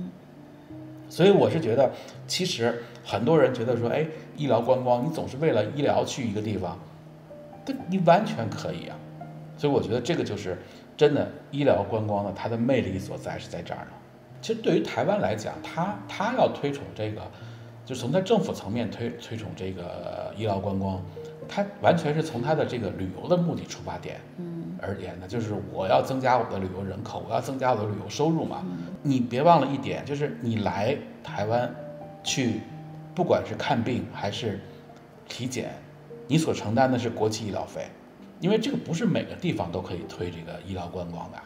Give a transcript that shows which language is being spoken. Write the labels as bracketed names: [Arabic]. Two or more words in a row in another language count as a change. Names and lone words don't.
[Chinese] 所以我是覺得其實很多人覺得說，醫療觀光你總是為了醫療去一個地方，你完全可以啊。所以我覺得這個就是真的醫療觀光的它的魅力所在是在這兒呢。其實對於台灣來講，他要推崇這個，就從他政府層面推崇這個醫療觀光，他完全是從他的這個旅遊的目的出發點而言的，就是我要增加我的旅遊人口，我要增加我的旅遊收入嘛。你別忘了一點，就是你來台灣去不管是看病還是体检，你所承担的是国际医疗费，因为这个不是每个地方都可以推这个医療觀光的。